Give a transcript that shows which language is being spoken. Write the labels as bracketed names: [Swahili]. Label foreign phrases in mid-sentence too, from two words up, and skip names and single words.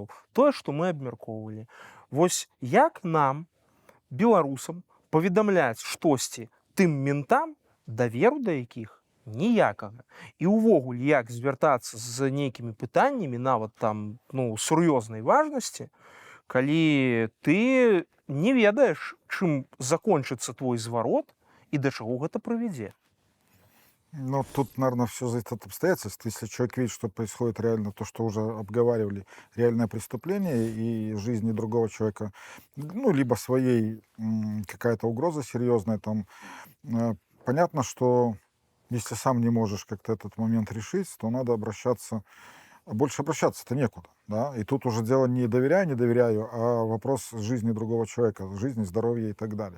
[Belarusian] Тое, што мы абмяркоўвалі. Вось як нам, беларусам, паведамляць штосьці тым ментам, даверу да якіх ніякага. І ўвогуле, як звяртацца з нейкімі пытаннямі, нават там, сур'ёзнай важнасці, калі ты не ведаеш, чым закончыцца твой зварот і да чаго гэта прывядзе. Ну, тут, [Russian] наверное, все зависит от обстоятельств. Если человек видит, что происходит реально то, что уже обговаривали, реальное преступление и жизни другого человека, либо своей какая-то угроза серьезная, там, понятно, что если сам не можешь как-то этот момент решить, то надо обращаться, больше обращаться-то некуда, да, и тут уже дело не доверяю, а вопрос жизни другого человека, жизни, здоровья и так далее.